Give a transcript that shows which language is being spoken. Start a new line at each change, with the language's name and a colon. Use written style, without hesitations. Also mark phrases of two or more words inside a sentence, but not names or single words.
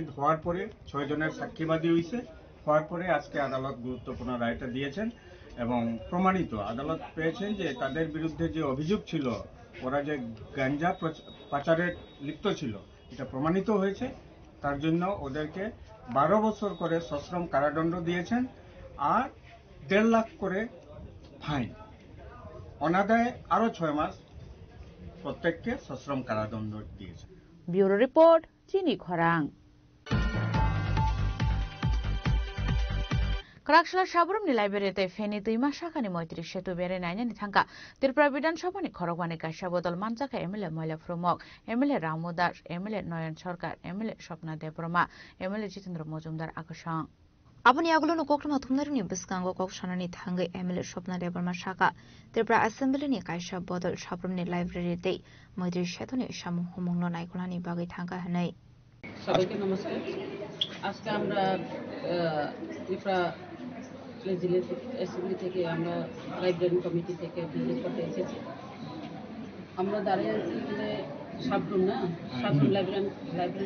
Bangla: হওয়ার পরে 6 জনের সাক্ষীবাদী হয়েছে হওয়ার পরে আজকে আদালত গুরুত্বপূর্ণ রায়টা দিয়েছেন এবং প্রমাণিত আদালত পেয়েছেন যে তাদের বিরুদ্ধে যে অভিযোগ ছিল ওরা যে গাঁজা পাচারে লিপ্ত ছিল এটা প্রমাণিত হয়েছে তার জন্য ওদেরকে 12 বছর করে সশ্রম কারাদণ্ড দিয়েছেন আর 1.5 লাখ করে ফাইন অনাদায়ে আরো 6 মাস প্রত্যেককে সশ্রম কারাদণ্ড দিয়েছে
English: bureau report
Kok Borok: চিনি খরাং Karakshla Shabrum ni library feni tuima shakani moitri shetu bere nainani thangka Tripura Bidansabhani khorogwani kaisha bodol manjaka MLA Moila Fromok MLA Ramu Das MLA Noyan Sarkar MLA Swapna Debroma MLA Jitendra Mojumdar akashang Aboni aglono koklam hatumnarni biskango kokshonani thangai MLA Swapna Debroma shaka Tripura Assembly ni kaisha bodol Shabrum ni library te moitri shetuni shamu humungno naikolani bagai thangka hanai
Bangla: সবাইকে নমস্কার আজকে আমরা ত্রিপুরা
English: legislative assembly
Bangla: থেকে আমরা
English: library committee
Bangla: থেকে ভিজিট করতে এসেছি আমরা দাঁড়িয়ে আছি এখানে সাবরুম লাইব্রেরি